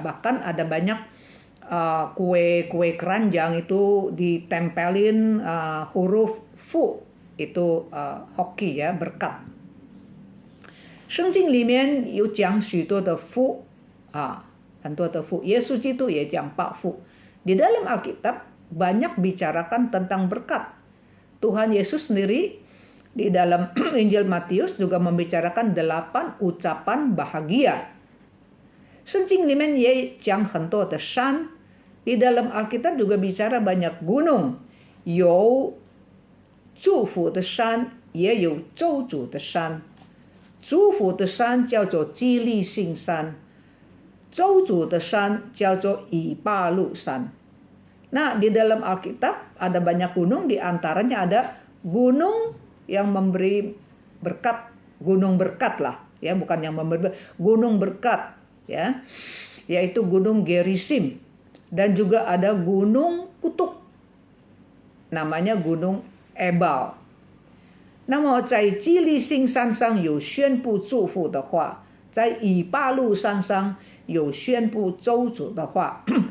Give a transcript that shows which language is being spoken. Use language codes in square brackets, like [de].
[id] Bahkan ada banyak kue keranjang itu ditempelin huruf Fu, itu hoki ya, berkat. [zh] 圣经里面有讲许多的福很多的福，耶稣基督也讲8福。 [id] Di dalam Alkitab banyak bicarakan tentang berkat. Tuhan Yesus sendiri Di dalam Injil Matius juga membicarakan 8 ucapan bahagia. [zh] 圣经里面也讲很多的山， [id] di dalam Alkitab juga bicara banyak gunung， [zh] 有祝福的山， 也有咒诅的山。祝福的山叫做基利信山， 咒诅的山叫做以巴路山。 [id] Nah, di dalam Alkitab ada banyak gunung, di antaranya ada gunung yang memberi berkat, gunung berkat lah, ya, bukan yang memberi, gunung berkat, ya, yaitu gunung Gerisim, dan juga ada gunung kutuk, namanya gunung Ebal. [zh] 那么在基利信山上有宣布祝福的话，在以巴路山上有宣布咒诅的话。